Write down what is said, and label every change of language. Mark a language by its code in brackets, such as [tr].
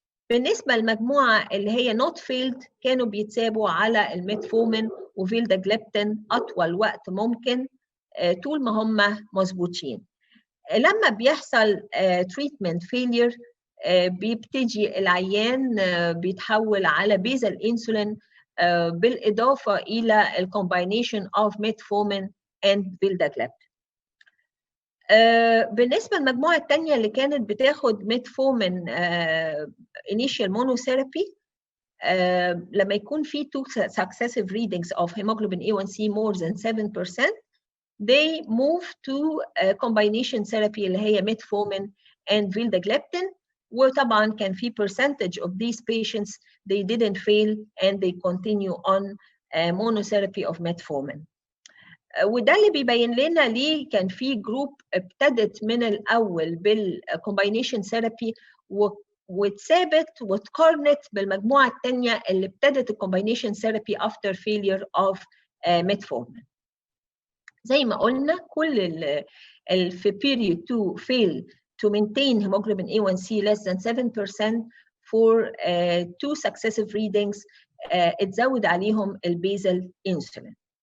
[ar] بالنسبه للمجموعه اللي هي [en] not failed [ar] كانوا بيتسابوا على الميتفورمين وفيلداجليبتين اطول وقت ممكن طول ما هم مظبوطين. لما بيحصل [en] treatment failure [ar] بيبتدي العيان بيتحول على بيزل انسولين بالاضافه الى [en] الكومباينيشن of metformin and vildagliptin. [ar] بالنسبه للمجموعه الثانيه اللي كانت بتاخد ميتفورمين [en] initial monotherapy [ar] لما يكون في [en] 2 successive readings of hemoglobin A1C more than 7%, they move to combination therapy [ar] اللي هي [en] metformin and vildagliptin. [ar] وطبعا كان في [en] percentage of these patients they didn't fail and they continue on monotherapy of metformin. [ar] وده اللي بيبين لنا ليه كان في جروب ابتدت من الاول بالكومباينيشن ثيرابي واتثابت واتقارنت بالمجموعه الثانيه اللي ابتدت الكومباينيشن ثيرابي [en] after failure of metformin. [ar] زي ما قلنا كل في [en] period 2 fail to maintain hemoglobin A1C less than 7% for 2 successive readings [ar] اتزود عليهم البيزل [en] insulin.